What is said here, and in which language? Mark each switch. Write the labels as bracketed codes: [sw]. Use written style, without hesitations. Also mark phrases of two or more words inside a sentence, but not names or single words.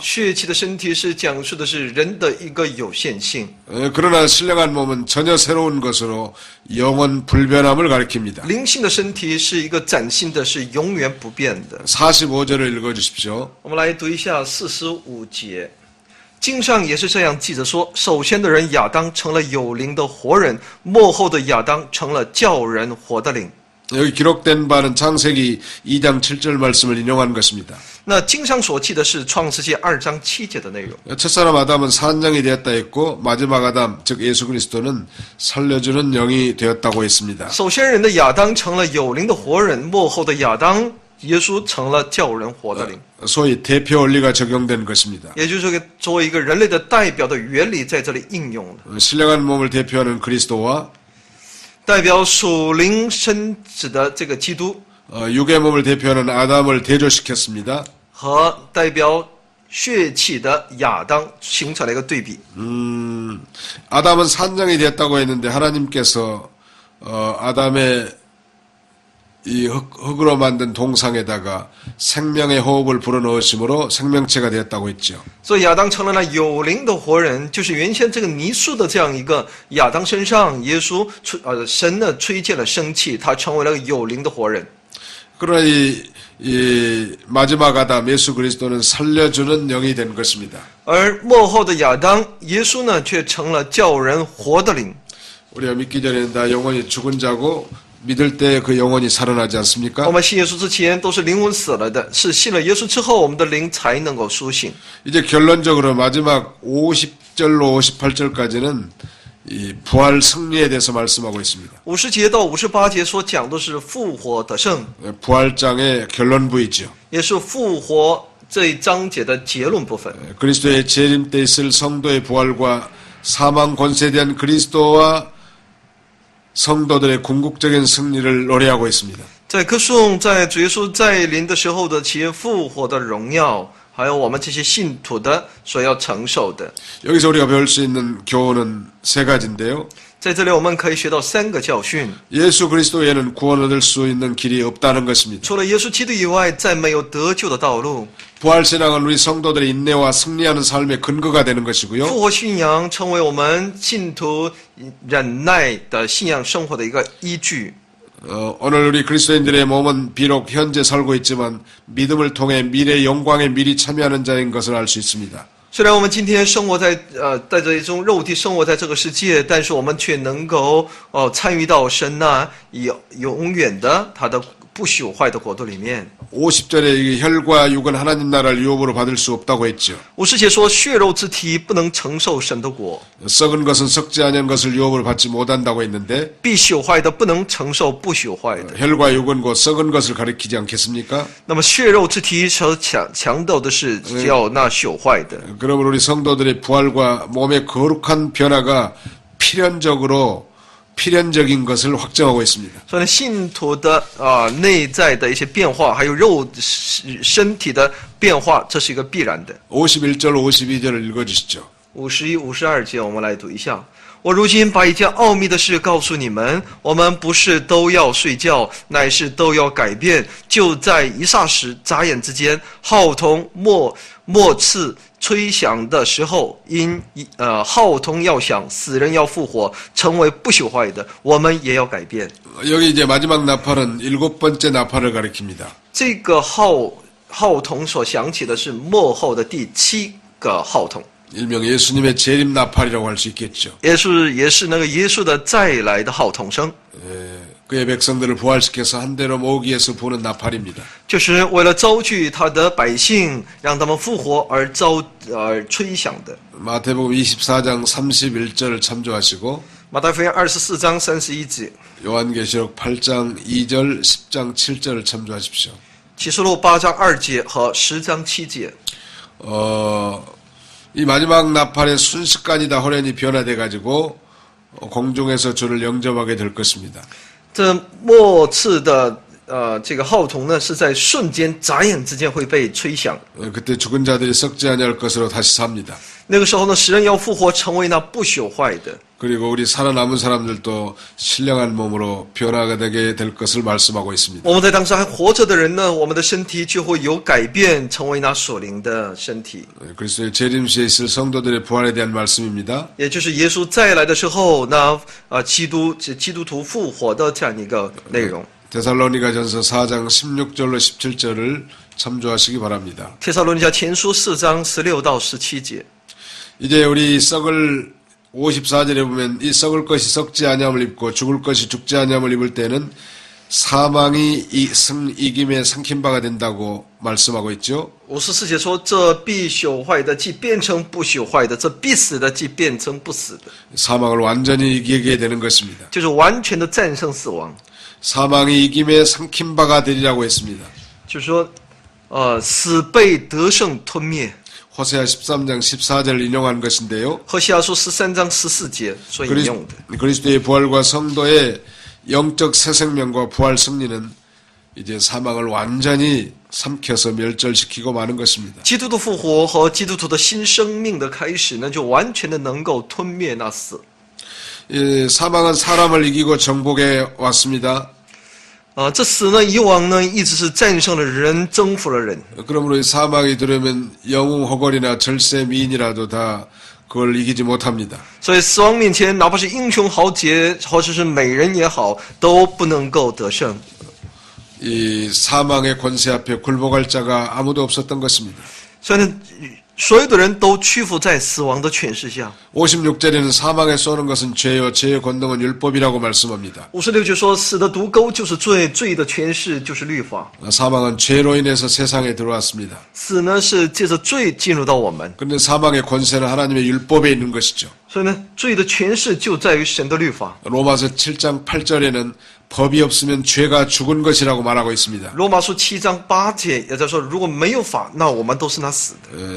[zh] 血气的身体是讲述的是人的一个有限性。 [ko] 그러나 신령한 몸은 전혀 새로운 것으로 영원 불변함을 가리킵니다. [zh] 灵性的身体是一个崭新的，是永远不变的。 [ko] 45절을 읽어주십시오. [zh] 我们来读一下45节。经上也是这样记着说，首先的人亚当成了有灵的活人，末后的亚当成了叫人活的灵。 [ko] 여기 기록된 바는 창세기 2장 7절 말씀을 인용한 것입니다. [zh] 那经上所记的是创世纪2章7节的内容。 [ko] 첫사람 아담은 산정이 되었다 했고 마지막 아담 즉 예수 그리스도는 살려주는 영이 되었다고 했습니다. [zh] 首先人的亚当成了有灵的活人，末后的亚当耶稣成了叫人活的灵。 [ko] 소위 대표 원리가 적용된 것입니다. [zh] 也就是这个作为一个人类的代表的原理在这里应用了。 [ko] 신령한 몸을 대표하는 그리스도와 [zh] 代表属灵身子的这个基督 [ko] 육의 몸을 대표하는 아담을 대조시켰습니다. [zh] 和代表血气的亚当形成了一个对比。 [ko] 아담은 산정이 되었다고 했는데 하나님께서 아담의 이 흙으로 만든 동상에다가 생명의 호흡을 불어넣으심으로 생명체가 되었다고 했죠. [zh] 所以亚当成了那有灵的活人，就是原先这个泥塑的这样一个亚当身上，耶稣神呢吹进了生气，他成为了有灵的活人。 [ko] 그러나 이 마지막 아담 예수 그리스도는 살려주는 영이 된 것입니다. [zh] 而末后的亚当耶稣呢，却成了叫人活的灵。 [ko] 우리가 믿기 전에는 다 영원히 죽은 자고 믿을 때 그 영혼이 살아나지 [zh] 我 [ko] 않습니까? [zh] 们信耶稣之前都是灵魂死了的，是信了耶稣之后，我们的灵才能够苏醒。 [ko] 이제 결론적으로 마지막 50절로 58절까지는 이 부활 승리에 대해서 말씀하고 있습니다. [zh] 50 节到58节所讲的是复活得胜， [ko] 부활장의 결론 부이죠. [zh] 也是复活这一章节的结论部分。 [ko] 그리스도의 재림 때 있을 성도의 부활과 사망 권세에 대한 그리스도와 성도들의 궁극적인 승리를 노래하고 있습니다. [zh] 在歌颂在主耶稣再临的时候的其复活的荣耀，还有我们这些信徒的所要承受的。 [ko] 여기서 우리가 배울 수 있는 교훈은 세 가지인데요. [zh] 在这里我们可以学到3个教训： [ko] 예수 그리스도 외에는 구원 얻을 수 있는 길이 없다는 것입니다. [zh] 除了耶稣基督以外，再没有得救的道路。 [ko] 부활신앙은 우리 성도들의 인내와 승리하는 삶의 근거가 되는 것이고요. [zh] 复活信仰成为我们信徒忍耐的信仰生活的一个依据。 [ko] 오늘 우리 그리스도인들의 몸은 비록 현재 살고 있지만 믿음을 통해 미래 영광에 미리 참여하는 자인 것을 알 수 있습니다. [zh] 虽然我们今天生活在带着一种肉体生活在这个世界，但是我们却能够参与到神那永远的他的不朽坏的国度里面。 [ko] 50절에 혈과 육은 하나님 나라를 유업으로 받을 수 없다고 했죠. [zh] 50 节说血肉之体不能承受神的国， [ko] 썩은 것은 썩지 않은 것을 유업으로 받지 못한다고 했는데 [zh] 必朽坏的不能承受不朽坏的。 [ko] 혈과 육은 곧 썩은 것을 가리키지 않겠습니까? [zh] 那么血肉之体所强调的是叫那朽坏的。 [ko] 그러면 우리 성도들의 부활과 몸의 거룩한 변화가 필연적인 것을 확정하고 있습니다. [zh] 所以呢，信徒的内在的一些变化，还有身体的变化，这是一个必然的。 [ko] 51절, 52절을 읽어주시죠. [zh] 51、52 节，我们来读一下。我如今把一件奥秘的事告诉你们：我们不是都要睡觉，乃是都要改变。就在一霎时、眨眼之间，号筒末次吹响的时候，号筒要响，死人要复活，成为不朽坏的，我们也要改变。 [ko] 여기 이제 마지막 나팔은 7번째 나팔을 가리킵니다. [zh] 这个号筒所响起的是末后的第7个号筒。 [ko] 일명 예수님의 재림 나팔이라고 할 수 있겠죠. [zh] 也是那个耶稣的再来的号筒声， [ko] 그의 백성들을 부활시켜서 한 대로 모으기 위해서 부는 나팔입니다. [zh] 就是为了招聚他的百姓，让他们复活而吹响的。 [ko] 마태복음 24장 31절을 참조하시고 [zh] 马太福音24章31节， [ko] 요한계시록 8장 2절, 10장 7절을 참조하십시오. [zh] 启示录8章2节和10章7节。 [ko] 이 마지막 나팔의 순식간이 다 호련히 변화돼 가지고 공중에서 주를 영접하게 될 것입니다. [zh] 这末次的这个号筒呢，是在瞬间眨眼之间会被吹响。 [ko] 그때 죽은 자들이 썩지 아니할 것으로 다시 삽니다. [zh] 那个时候呢，使人要复活，成为那不朽坏的。 [ko] 그리고 우리 살아남은 사람들도 신령한 몸으로 변화가 되게 될 것을 말씀하고 있습니다. [zh] 我们在当时还活着的人呢，我们的身体就会有改变，成为那所灵的身体。 [ko] 그리스도의 재림시에 있을 성도들의 부활에 대한 말씀입니다. [zh] 也就是耶稣再来的时候，那基督徒复活的这样一个内容。 [ko] 데살로니가전서 4장 16절로 17절을 참조하시기 바랍니다. [zh] 帖撒罗尼迦前书4章16到17节。 [ko] 이제 우리 썩을 54절에 보면 이 썩을 것이 썩지 아니함을 입고 죽을 것이 죽지 아니함을 입을 때는 사망이 이김에 삼킨 바가 된다고 말씀하고 있죠. [zh] 54 节说：“这必朽坏的，既变成不朽坏的；这必死的，既变成不死的。” [ko] 사망을 완전히 이기게 되는 것입니다. [zh] 就是完全的战胜死亡。 [ko] 사망이 이김에 삼킨 바가 되리라고 했습니다. [zh] 就是说，死被得胜吞灭。 [ko] 호세아 13장 14절을 인용한 것인데요. [zh] 何西阿书13章14节所引用的。 [ko] 그리스도의 부활과 성도의 영적 새 생명과 부활 승리는 이제 사망을 완전히 삼켜서 멸절시키고 마는 것입니다. [zh] 基督的复活和基督徒的新生命的开始呢，就完全的能够吞灭那死。 [ko] 사망은 사람을 이기고 정복해 왔습니다. [zh] 这死呢，以往呢，一直是战胜了人，征服了人。 [ko] 그러므로 이 사망이 들어오면 영웅 허걸이나 절세 미인이라도 다 그걸 이기지 못합니다. [zh] 所以死亡面前，哪怕是英雄豪杰，或者是美人也好，都不能够得胜。 [ko] 이 사망의 권세 앞에 굴복할 자가 아무도 없었던 것입니다. [zh] 所以呢， 所有的人都屈服在死亡的权势下。 [ko] 56절에는 사망에 쏘는 것은 죄요 죄의 권능은 율법이라고 말씀합니다. [zh] 56 节说，死的毒钩就是罪，罪的权势就是律法。 [ko] 사망은 죄로 인해서 세상에 들어왔습니다. [zh] 死呢是借着罪进入到我们， [ko] 그런데 사망의 권세는 하나님의 율법에 있는 것이죠. [zh] 所以呢，罪的权势就在于神的律法。 [ko] 로마서 7장 8절에는 법이 없으면 죄가 죽은 것이라고 말하고 있습니다. [zh] 罗马书7章8节也在说，如果没有法，那我们都是那死的。